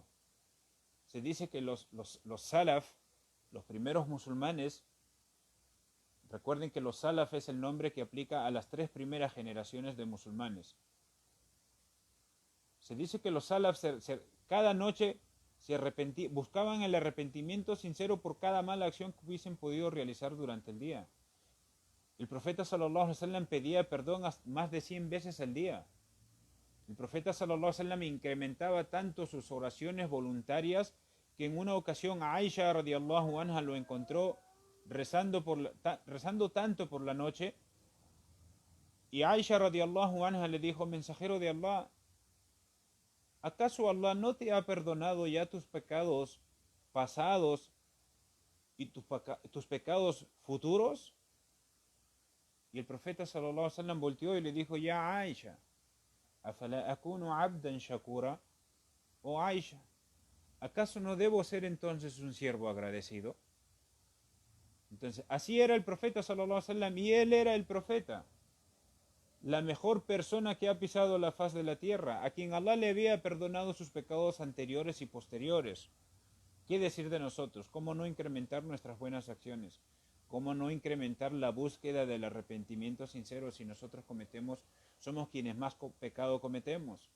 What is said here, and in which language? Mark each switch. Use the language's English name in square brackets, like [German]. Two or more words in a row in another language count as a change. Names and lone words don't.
[Spanish] Se dice que los salaf, los primeros musulmanes, recuerden que los salaf es el nombre que aplica a las 3 primeras generaciones de musulmanes. Se dice que los salaf cada noche buscaban el arrepentimiento sincero por cada mala acción que hubiesen podido realizar durante el día. El profeta [Arabic] صلى الله عليه وسلم [Spanish] pedía perdón más de 100 veces al día. El profeta [Arabic] صلى الله عليه وسلم [Spanish] incrementaba tanto sus oraciones voluntarias que en una ocasión Aisha [Arabic] رضي الله عنها [Spanish] lo encontró rezando tanto por la noche, y Aisha [Arabic] رضي الله عنها [Spanish] le dijo: mensajero de Allah, ¿acaso Allah no te ha perdonado ya tus pecados pasados y tus pecados futuros? Y el profeta [Arabic] صلى الله عليه وسلم [Spanish] volteó y le dijo: [Arabic] يا عائشة، أفلا أكون عبدا شكورا, oh Aisha, [Spanish] ¿acaso no debo ser entonces un siervo agradecido? Entonces, así era el profeta [Arabic] صلى الله عليه وسلم, [Spanish] y él era el profeta, la mejor persona que ha pisado la faz de la tierra, a quien Allah le había perdonado sus pecados anteriores y posteriores. ¿Qué decir de nosotros? ¿Cómo no incrementar nuestras buenas acciones? ¿Cómo no incrementar la búsqueda del arrepentimiento sincero si nosotros somos quienes más pecado cometemos?